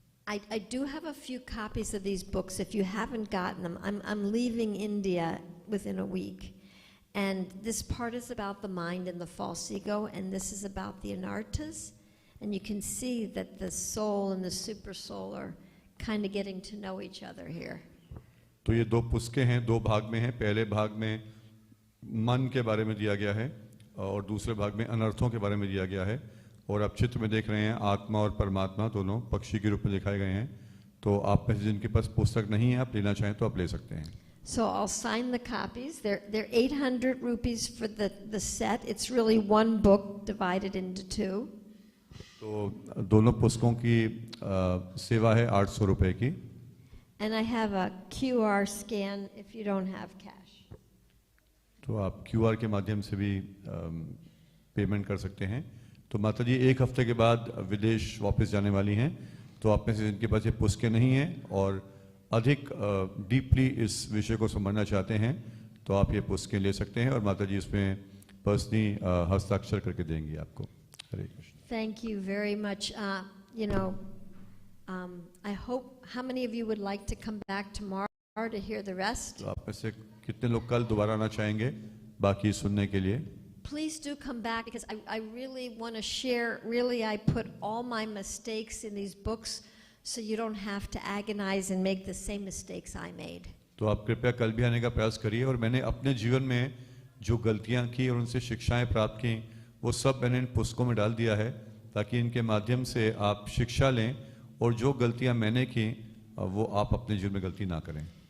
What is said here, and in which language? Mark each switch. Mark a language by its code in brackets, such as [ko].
[en] I do have a few copies of these books. If you haven't gotten them, I'm leaving India within a week. And this part is about the mind and the false ego, and this is about the anartas. And you can see that the soul and the super soul are kind of getting to know each other here. [hi] तो ये दो पुस्तकें हैं, दो भाग में हैं. पहले भाग में मन के बारे में दिया गया है और दूसरे भाग में अनर्थों के बारे में दिया गया है. और आप चित्र में देख रहे हैं आत्मा और परमात्मा दोनों पक्षी के रूप में दिखाए गए हैं. तो आप में से जिनके पास पुस्तक नहीं है, आप लेना चाहें तो आप ले सकते हैं. [en] So I'll sign the copies. They're 800 rupees for the set. It's really one book divided into two. [hi] तो दोनों पुस्तकों की सेवा है 800 रुपए की. [en] And I have a QR scan if you don't have cash. [hi] तो आप QR के माध्यम से भी पेमेंट कर सकते हैं. तो माता जी 1 हफ्ते के बाद विदेश वापस जाने वाली हैं. तो आप में से जिनके पास ये पुस्तकें नहीं हैं और अधिक डीपली इस विषय को समझना चाहते हैं, तो आप ये पुस्तकें ले सकते हैं और माता जी इसमें पर्सनली हस्ताक्षर करके देंगी आपको. हरे Krishna. [en] Thank you very much. You know, I hope, how many of you would like to come back tomorrow to hear the rest? [hi] तो आप में से कितने लोग कल दोबारा आना चाहेंगे बाकी सुनने के लिए? [en] Please do come back, because I really want to share. Really, I put all my mistakes in these books so you don't have to agonize and make the same mistakes I made. [hi] तो आप कृपया कल भी आने का प्रयास करिए. और मैंने अपने जीवन में जो गलतियां की और उनसे शिक्षाएं प्राप्त की, वो सब मैंने इन पुस्तकों में डाल दिया है, ताकि इनके माध्यम से आप शिक्षा लें और जो गलतियां मैंने की वो आप अपने जीवन में गलती ना करें.